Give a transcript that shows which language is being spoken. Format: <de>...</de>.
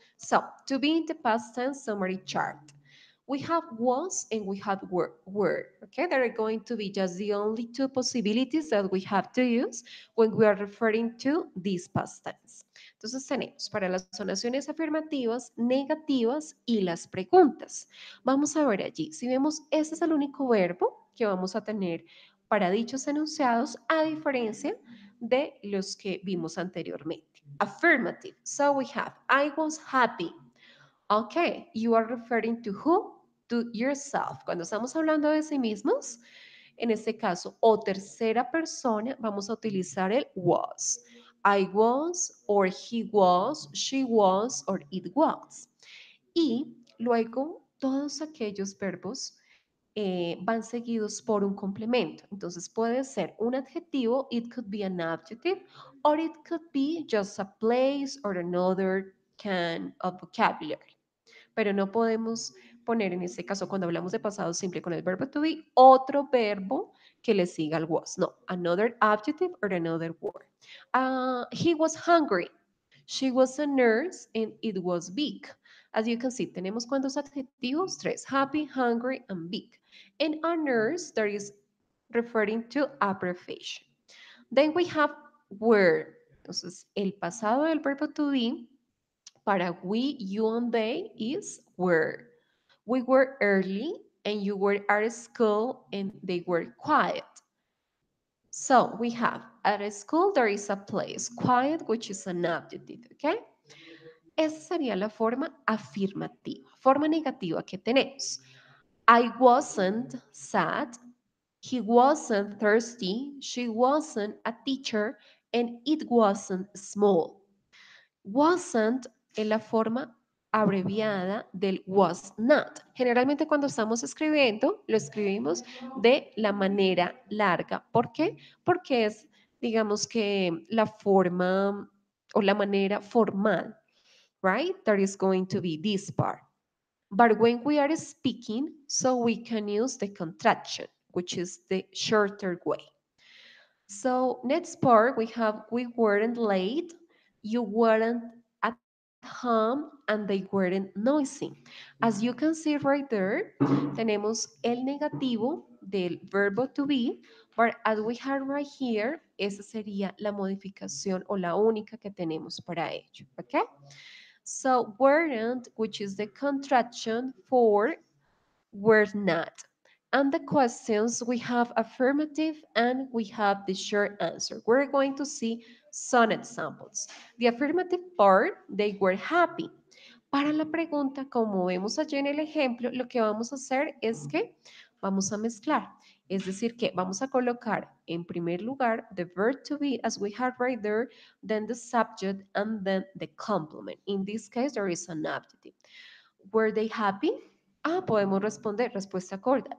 <en>So, to be in the past tense summary chart. We have was and we have were. Okay, that are going to be just the only two possibilities that we have to use when we are referring to this past tense.</en> <es>Entonces tenemos para las oraciones afirmativas, negativas y las preguntas. Vamos a ver allí, si vemos, ese es el único verbo que vamos a tener para dichos enunciados, a diferencia de los que vimos anteriormente.</es> <en>Affirmative. So we have, I was happy. Okay, you are referring to who? To yourself.</en> <es>Cuando estamos hablando de sí mismos, en este caso, o tercera persona, vamos a utilizar el was.</es> <en>I was, or he was, she was, or it was.</en> <es>Y luego, todos aquellos verbos van seguidos por un complemento. Entonces puede ser un adjetivo,</es> <en>it could be an adjective, or it could be just a place or another kind of vocabulary.</en> <es>Pero no podemos poner en este caso, cuando hablamos de pasado simple con el verbo to be, otro verbo que le siga al was.</es> <en>No, another adjective or another word. He was hungry. She was a nurse and it was big. As you can see,</en> <es>tenemos cuántos adjetivos? Tres.</es> <en>Happy, hungry, and big. And a nurse, that is referring to abbreviation. Then we have were.</en> <es>Entonces, el pasado del verbo to be para</es> <en>we, you, and they is were. We were early and you were at school and they were quiet. So we have at a school there is a place, quiet, which is an adjective, okay?</en> <es>Esa sería la forma afirmativa. Forma negativa que tenemos.</es> <en>I wasn't sad, he wasn't thirsty, she wasn't a teacher, and it wasn't small.</en> <es>Wasn't es la forma abreviada del was not. Generalmente cuando estamos escribiendo, lo escribimos de la manera larga. ¿Por qué? Porque es, digamos que la forma o la manera formal,</es> <en>right? That is going to be this part. But when we are speaking, so we can use the contraction, which is the shorter way. So next part we have we weren't late, you weren't at home, and they weren't noisy. As you can see right there,</en> <es>tenemos el negativo del verbo to be,</es> <en>but as we have right here,</en> <es>esa sería la modificación o la única que tenemos para ello, ¿ok?</es> <en>So weren't, which is the contraction for were not. And the questions, we have affirmative and we have the short answer. We're going to see some examples. The affirmative part, they were happy.</en> <es>Para la pregunta, como vemos allí en el ejemplo, lo que vamos a hacer es que vamos a mezclar. Es decir, que vamos a colocar en primer lugar</es> <en>the verb to be as we have right there, then the subject, and then the complement. In this case, there is an adjective. Were they happy?</en> <es>Ah, podemos responder respuesta corta.</es>